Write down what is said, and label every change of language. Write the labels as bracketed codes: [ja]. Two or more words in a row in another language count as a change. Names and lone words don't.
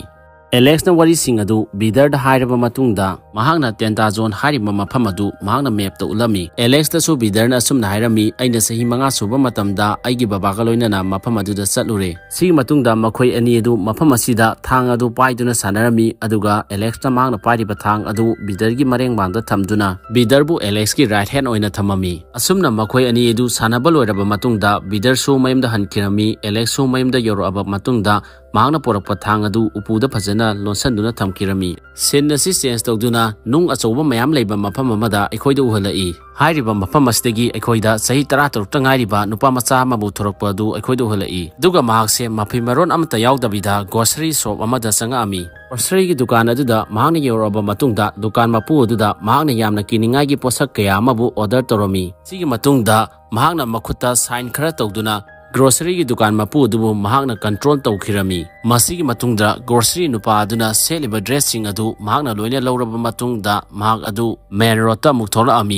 [mni] Alex na wari sing adu Bidarda hairaba matungda mahakna tenta zone hairiba mafam adu mahakna map ta ulami. Alex ta su Bidarna asumna hairami aina sahi manga suba matamda aigi babaga loinana mafam aduda chatlure. Sigi matungda makhoi ani adu mafam asida thang adu paiduna sanarami aduga Alex ta mahakna pairiba thang adu Bidargi mareng bangda thamduna Bidarbu Alex ki [en] right hand [mni] oina thamami. Asumna makhoi ani adu sanaba loiraba matungda Bidar su mayumda hankirami Alex su mayumda yoraba matungda mahakna porakpa thang adu upuda phajana lonsanduna thamkirami. Sen asi change tawduna nung achouba mayam leiba mafam amada aikhoida uhalai. Hairiba mafam asidagi aikhoida sahi 13 ta ngairiba nupa macha amabu thorakpa adu aikhoida uhalai. Duga mahakse mafi maron amata yaudabida grocery shop amada changa ami. Grocery gi dukan aduda mahakna yoraba matungda dukan mapu aduda mahakna yamna kiningai gi posak kaya amabu order torami. Sigi matungda mahakna makhutta sign khara tawduna grocery gi dukan mapu adubu mahakna control tawkhirami. Masigi matungda grocery nupa aduna seliba dressing adu mahakna loina lauraba matungda mahak adu [en] main road [mni] ta mukthora ami.